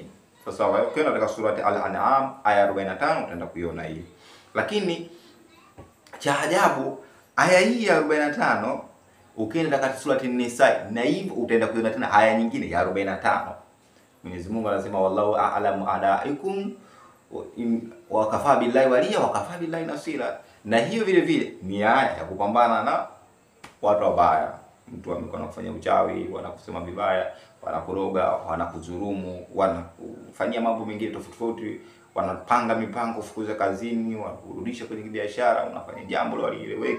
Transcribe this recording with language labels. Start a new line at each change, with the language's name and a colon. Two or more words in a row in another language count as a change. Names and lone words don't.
Swahili: Sasa ukienda katika sura Al-An'am aya 45 utaenda kuiona hii, lakini cha ajabu aya hii ya 45 ukienda katika sura An-Nisa na hivi utaenda kuiona tena aya nyingine ya 45. Mwenyezi Mungu anasema
Arabic: والله أعلم أعدائكم وكفى بالله وليا وكفى بالله نصيرا.
Swahili: Na hiyo vile vile ni aya ya kupambana na watu wabaya. Mtu amekuwa anafanya uchawi, wanakusema vibaya, wanakuroga, wanakudhulumu, wanakufanyia mambo mengine tofauti, wanapanga mipango kufukuza kazini, wanakurudisha kwenye biashara, unafanya jambo lilieleweki.